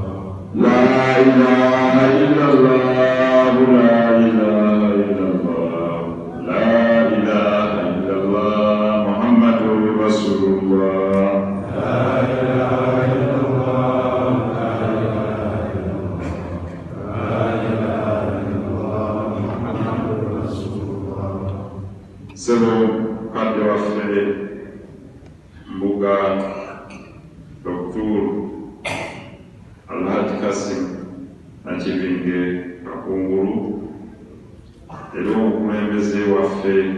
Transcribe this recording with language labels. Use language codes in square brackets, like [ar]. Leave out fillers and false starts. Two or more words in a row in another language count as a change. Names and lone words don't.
[ar] لا إله إلا الله، لا إله إلا الله، لا إله إلا الله، محمد رسول الله. لا إله إلا الله، لا إله إلا الله، لا إله إلا الله، محمد رسول الله. [lg] Sebo kadde waffe Mbuga Dr. Alhaji Kasim Nakibinge Kakungulu era omukulembeze waffe